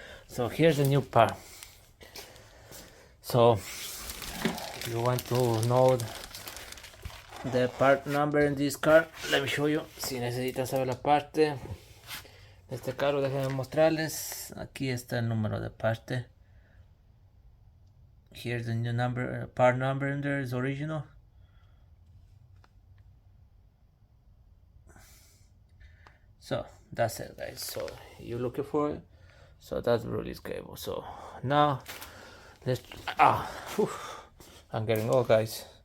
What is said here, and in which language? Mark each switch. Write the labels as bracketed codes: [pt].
[en] So here's the new part. So if you want to know the part number in this car, let me show you. [es] Si necesitan saber la parte de este carro, déjenme mostrarles. Aquí está el número de parte. [en] Here's the new number, part number in there is original. So that's it, guys. So you're looking for it. So that's the release cable. So now let's I'm getting old, guys.